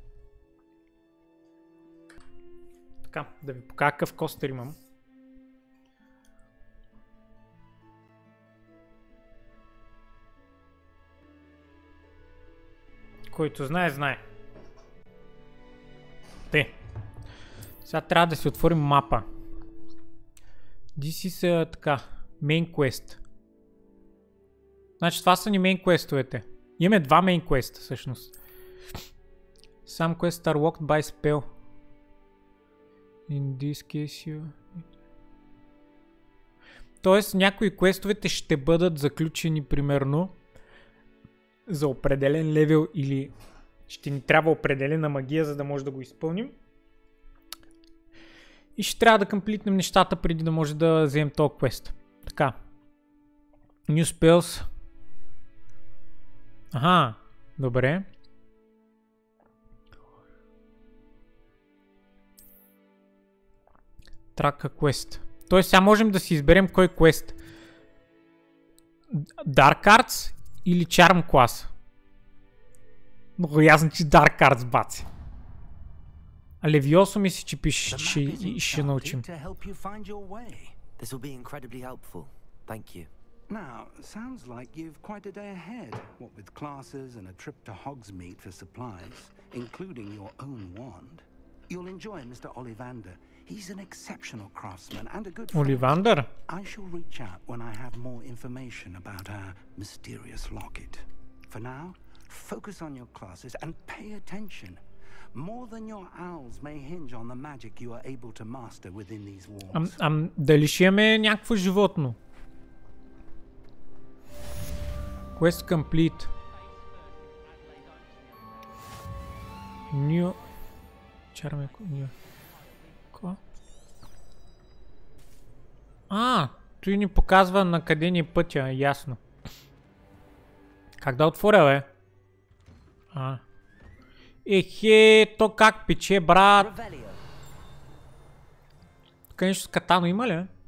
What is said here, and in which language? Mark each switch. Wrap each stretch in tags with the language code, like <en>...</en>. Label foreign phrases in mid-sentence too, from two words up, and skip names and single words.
<bg>Така, да ви покажа какъв костър имам. Който знае, знае. Те. Сега трябва да си отворим мапа.</bg> <en>This is така. Main quest.</en> <bg>Значи това са ни</bg> <en>main quest-</en> <bg>овете. Имаме два</bg> <en>main quest</en> <bg>всъщност.</bg> <en>Some quests are locked by spell. In this case you...</en> <bg>Тоест някои квестовете ще бъдат заключени примерно за определен левел или ще ни трябва определена магия, за да може да го изпълним. И ще трябва да комплитнем нещата преди да може да вземем този квест. Така.</bg> <en>New spells.</en> <bg>Аха, добре. Трака квест. Тоест сега можем да си изберем кой квест. Dark Arts или Charm клас. Много ясно, че Dark Arts баци. А Левиосо мисли, че пише, че ще научим.</bg> <en>Now, sounds like you've quite a day ahead, what with classes and a trip to Hogsmeade for supplies, including your own wand. You'll enjoy Mr. Ollivander. He's an exceptional craftsman and a good friend. Ollivander? I shall reach out when I have more information about our mysterious locket. For now, focus on your classes and pay attention. More than your owls may hinge on the magic you are able to master within these walls.</en> <bg>Дали ще имаме някакво животно?</bg> <en>Quest complete. New. Charme. New.</en> <bg>Ко? Той ни показва на къде ни е пътя, ясно. Как да отворя, бе? Ехе, то как пече, брат? Тук нещо с катано има ли?</bg>